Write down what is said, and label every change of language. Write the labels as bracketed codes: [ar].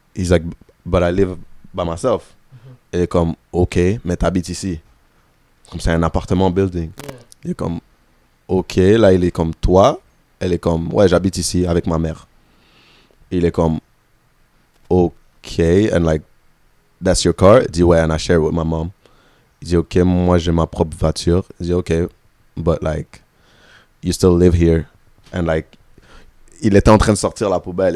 [en] He's like, but I live by myself. [fr] Elle est comme, ok, mais t'habites ici. Comme c'est un appartement building. [en] Yeah. [fr] Il est comme, ok, là il est comme toi. Elle est comme, ouais, j'habite ici avec ma mère. [en] Il est comme, ok, and like, that's your car? Il dit, ouais, and I share it with my mom. [fr] Il dit, ok, moi j'ai ma propre voiture. [en] Il dit, ok, but like, you still live here. [fr] And like, il était en train de sortir la poubelle.